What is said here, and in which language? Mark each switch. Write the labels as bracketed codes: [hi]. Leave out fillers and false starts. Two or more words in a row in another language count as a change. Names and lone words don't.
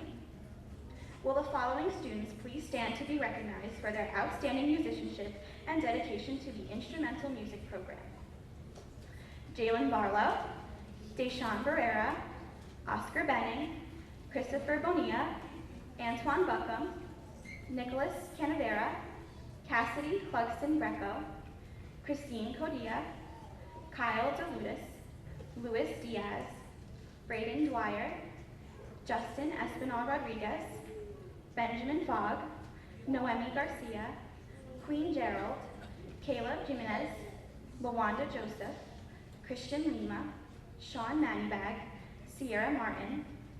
[en] Will the following students please stand to be recognized for their outstanding musicianship and dedication to the instrumental music program? Jalen Barlow, Deshaun Barrera, Oscar Benning, Christopher Bonilla, Antoine Buckham, Nicholas Canavera, Cassidy Clugston Greco, Christine Codilla, Kyle DeLutis, Luis Diaz, Braden Dwyer, Justin Espinal Rodriguez, Benjamin Fogg, Noemi Garcia, Queen Gerald, Caleb Jimenez, Lawanda Joseph, Christian Lima, Sean Manibag, Sierra Martin,